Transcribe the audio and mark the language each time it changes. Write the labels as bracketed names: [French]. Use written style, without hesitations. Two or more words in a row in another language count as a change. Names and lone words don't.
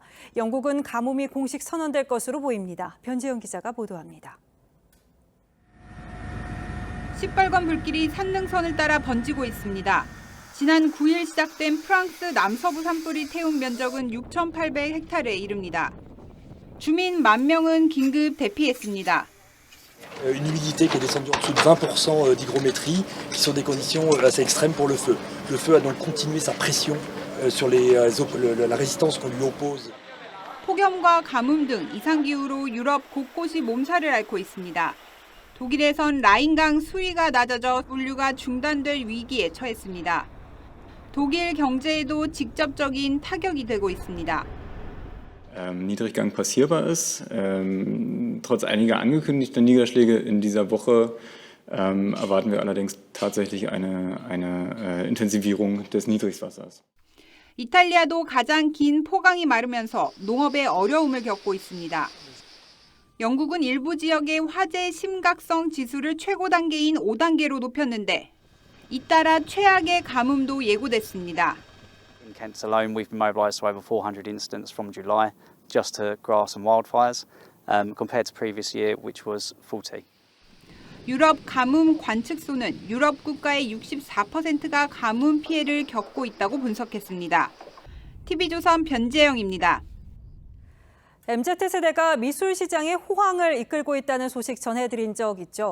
[Korean] 영국은 가뭄이 공식 선언될 것으로 보입니다. 변지영 기자가 보도합니다. 시뻘건 불길이 산능선을 따라 번지고 있습니다. 지난 9일 시작된 프랑스 남서부 산불이 태운 면적은 6,800헥타르에 이릅니다. 주민 10,000명은 긴급 대피했습니다. [French] Une humidité qui est descendue en dessous de 20% d'hygrométrie, qui sont des conditions assez extrêmes pour le feu. Le feu a donc continué sa pression sur la résistance qu'on lui oppose. [Korean] 폭염과 가뭄 등 이상기후로 유럽 곳곳이 몸살을 앓고 있습니다. 독일에선 라인강 수위가 낮아져 물류가 중단될 위기에 처했습니다. 독일 경제에도 직접적인 타격이 되고 있습니다. [German] Niedriggang passierbar ist. Trotz einiger angekündigter Niederschläge in dieser Woche erwarten wir allerdings tatsächlich eine Intensivierung des Niedrigwassers. [Korean] 이탈리아도 가장 긴 포강이 마르면서 농업에 어려움을 겪고 있습니다. 영국은 일부 지역의 화재 심각성 지수를 최고 단계인 5단계로 높였는데 잇따라 최악의 가뭄도 예고됐습니다. [English] In Kent alone, we've been mobilised to over 400 incidents from July just to grass and wildfires, compared to previous year, which was 40. [Korean] 유럽 가뭄 관측소는 유럽 국가의 64%가 가뭄 피해를 겪고 있다고 분석했습니다. TV조선 변재영입니다. MZ세대가 미술 시장의 호황을 이끌고 있다는 소식 전해드린 적 있죠.